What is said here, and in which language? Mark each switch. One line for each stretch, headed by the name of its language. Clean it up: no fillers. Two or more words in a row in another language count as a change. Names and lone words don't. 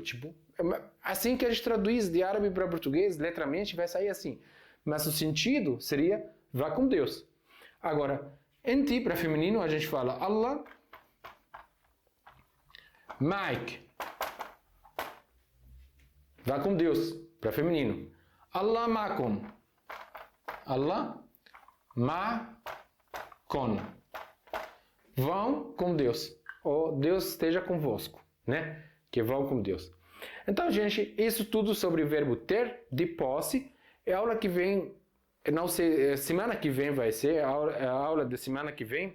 Portuguese: Tipo, assim que a gente traduz de árabe para português, letramente, vai sair assim. Mas o sentido seria, vá com Deus. Agora, em ti, para feminino, a gente fala
Arabic: الله معك.
Portuguese: Vá com Deus, para feminino.
Arabic: الله معكم. الله معكن.
Portuguese: Vão com Deus. Ou Deus esteja convosco, né? Que vão com Deus. Então, gente, isso tudo sobre o verbo ter, de posse. É a aula que vem, não sei, semana que vem vai ser, a aula da semana que vem.